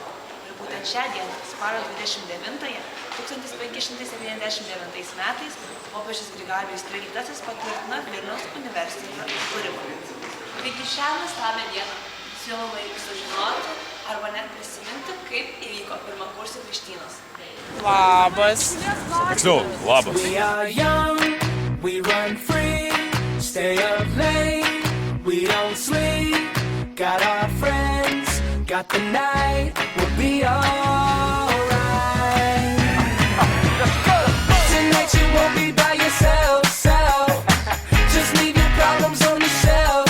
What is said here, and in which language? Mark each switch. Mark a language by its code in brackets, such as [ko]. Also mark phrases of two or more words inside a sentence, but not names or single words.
[lt] Ir būtent šią dieną, spalio 29-ąją, 1579 metais, popiežius Grigalijus XIII patvirtino Vilniaus universiteto įkūrimą. Taigi šią nuostabią dieną siūloma jums sužinoti arba net prisiminti, kaip įvyko pirmakursių krikštynos. Labas. Tiksliau, labas. [en] We are young, we run free, stay up late, we don't sleep, got our friends, got the night, we'll be alright. Tonight you won't be by yourself, just leave your problems on the shelf.